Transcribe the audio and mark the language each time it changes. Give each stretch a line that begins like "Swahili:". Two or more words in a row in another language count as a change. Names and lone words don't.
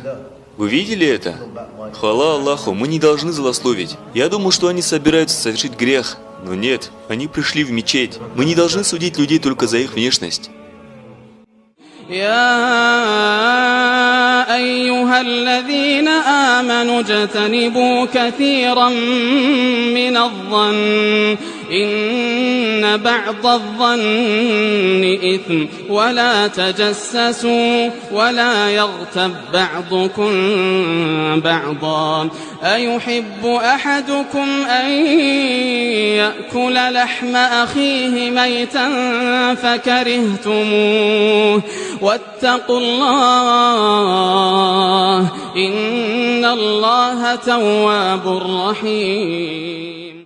Russian: Вы видели это? Хвала Аллаху, мы не должны злословить. Я думал, что они собираются совершить грех. Но нет, они пришли в мечеть. Мы не должны судить людей только за их внешность.
Arabic: أيها الذين آمنوا اجتنبوا كثيرا من الظن إن بعض الظن إثم ولا تجسسوا ولا يغتب بعضكم بعضا أيحب أحدكم أن يأكل لحم أخيه ميتا فكرهتموه واتقوا الله إن الله تواب رحيم.